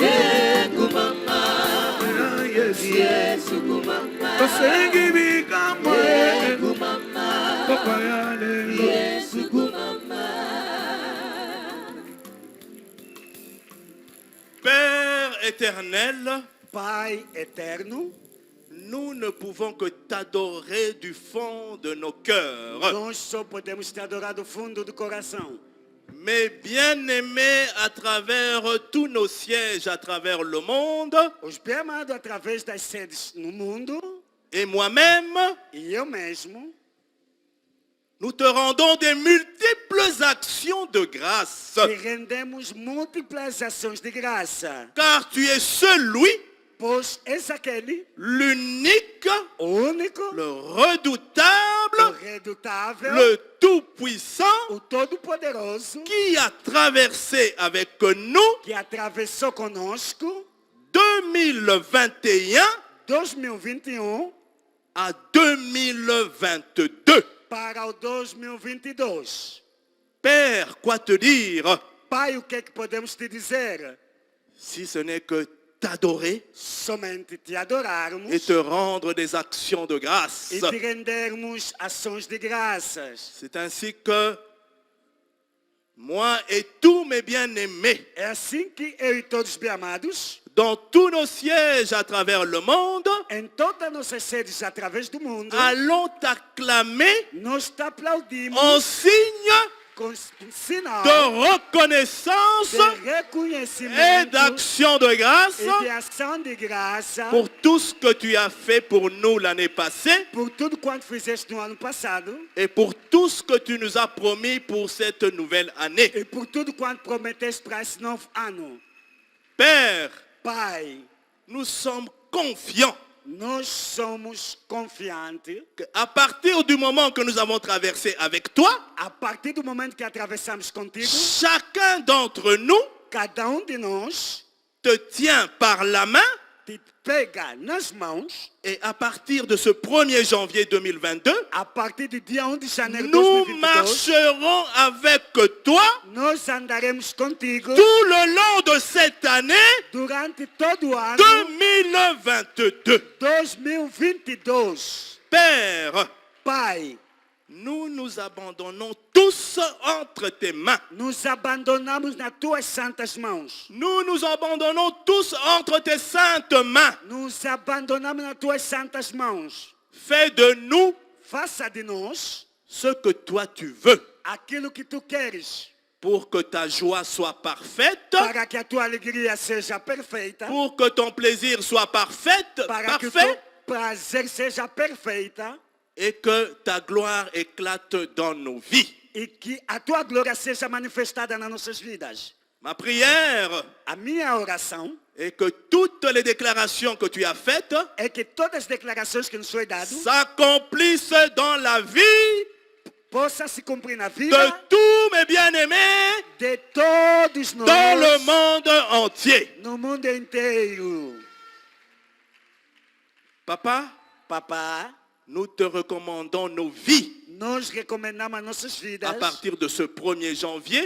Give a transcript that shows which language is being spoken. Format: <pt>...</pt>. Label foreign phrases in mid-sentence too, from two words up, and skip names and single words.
<ln>kumama Yesu kumama tosengi bikamwa kumama papa ya lelo Yesu kumama.</ln> <fr>Père éternel,</fr> <pt>Pai eterno,</pt> <fr>nous ne pouvons que t'adorer du fond de nos cœurs.</fr> <pt>nós só podemos te adorar do fundo do coração.</pt> <fr>Mais bien-aimés, à travers tous nos sièges, à travers le monde,</fr> <pt>Os bem amados através das sedes no mundo,</pt> <fr>et moi-même,</fr> <pt>e eu mesmo,</pt> <fr>nous te rendons des multiples actions de grâce.</fr> <pt>te rendemos múltiplas ações de graça.</pt> <fr>Car tu es celui,</fr> <pt>Pois és aquele,</pt> <fr>l'unique,</fr> <pt>o único,</pt> <fr>le</fr> <pt>o</pt> <fr>redoutable,</fr> <pt>redutável,</pt> <fr>le tout-puissant,</fr> <pt>o todo-poderoso,</pt> <fr>qui a traversé avec nous</fr> <pt>que atravessou conosco</pt> <fr>2021</fr> <pt>2021</pt> <fr>à 2022.</fr> <pt>para o 2022.</pt> <fr>Père, quoi te dire</fr> <pt>Pai, o que é que podemos te dizer?</pt> <fr>si ce n'est que t'adorer</fr> <pt>Somente te adorarmos</pt> <fr>et te rendre des actions de grâce.</fr> <pt>e te rendermos ações de graças.</pt> <fr>C'est ainsi que moi et tous mes bien-aimés,</fr> <pt>É assim que eu e todos bem amados,</pt> <fr>dans tous nos sièges à travers le monde,</fr> <pt>em todas as nossas sedes através do mundo,</pt> <fr>allons t'acclamer</fr> <pt>nós te aplaudimos</pt> <fr>en signe</fr> <pt>com sinal</pt> <fr>de reconnaissance</fr> <pt>de</pt> <fr>et</fr> <pt>reconhecimento</pt> <fr>d'action de grâce</fr> <pt>e de ação de graça</pt> <fr>pour tout ce que tu as fait pour nous l'année passée</fr> <pt>por tudo quanto fizeste no ano passado</pt> <fr>et pour tout ce que tu nous as promis pour cette nouvelle année.</fr> <pt>e por tudo quanto prometeste para esse novo ano.</pt> <fr>Père,</fr> <pt>Pai,</pt> <fr>nous sommes confiants</fr> <pt>Nós somos confiantes</pt> <fr>qu'à partir du moment que nous avons traversé avec toi,</fr> <pt>a partir do momento que atravessamos contigo,</pt> <fr>chacun d'entre nous</fr> <pt>cada de nós</pt> <fr>te tient par la main</fr> <pt>te pega nas mãos.</pt> <fr>et à partir de ce 1er janvier 2022,</fr> <pt>A partir do dia 1 de janeiro de</pt> <fr>nous</fr> <pt>2022,</pt> <fr>marcherons avec toi</fr> <pt>nós andaremos contigo</pt> <fr>tout le long de cette année</fr> <pt>durante todo o ano</pt> <fr>2022.</fr> <pt>2022.</pt> <fr>Père,</fr> <pt>Pai,</pt> <fr>nous nous abandonnons tous entre tes mains.</fr> <pt>nos abandonamos nas tuas santas mãos.</pt> <fr>Nous nous abandonnons tous entre tes saintes mains.</fr> <pt>Nos abandonamos nas tuas santas mãos.</pt> <fr>Fais de nous</fr> <pt>Faça de nós</pt> <fr>ce que toi tu veux</fr> <pt>aquilo que tu queres,</pt> <fr>pour que ta joie soit parfaite,</fr> <pt>para que a tua alegria seja perfeita,</pt> <fr>pour que ton plaisir soit parfait,</fr> <pt>para que o teu</pt> <fr>parfait,</fr> <pt>prazer seja perfeita</pt> <fr>et que ta gloire éclate dans nos vies.</fr> <pt>e que a tua glória seja manifestada nas nossas vidas.</pt> <fr>Ma prière</fr> <pt>A minha oração</pt> <fr>est que toutes les déclarations que tu as faites</fr> <pt>é que todas as declarações que nos foi dado</pt> <fr>s'accomplissent dans la vie</fr> <pt>possa se cumprir na</pt> <fr>de</fr> <pt>vida</pt> <fr>tous mes bien-aimés</fr> <pt>de todos</pt> <fr>dans</fr> <pt>nós</pt> <fr>le monde entier.</fr> <pt>no mundo inteiro.</pt> <fr>Papa,</fr> <pt>Papá,</pt> <fr>nous te recommandons nos vies</fr> <pt>nós recomendamos as nossas vidas</pt> <fr>à partir de ce 1er janvier</fr>